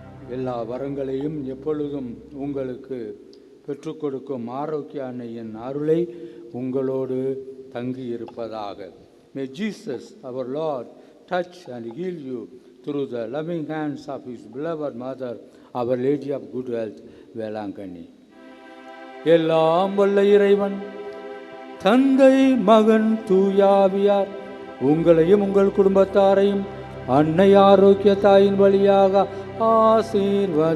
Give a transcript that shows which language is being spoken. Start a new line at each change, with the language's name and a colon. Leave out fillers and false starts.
Tamil: எல்லா வரங்களையும் எப்பொழுதும் உங்களுக்கு பெற்றுக் கொடுக்கும் ஆரோக்கிய அன்னையின் அருளை உங்களோடு தங்கி இருப்பதாக.
English: May Jesus, our Lord, touch and heal you through the loving hands of His beloved Mother, Our Lady of Good Health, Velankanni.
Tamil: எல்லாம் வல்ல இறைவன் தந்தை, மகன், தூயாவியார் உங்களையும் உங்கள் குடும்பத்தாரையும் அன்னை ஆரோக்கிய தாயின் வழியாக ஆசீர்வதிப்பாராக.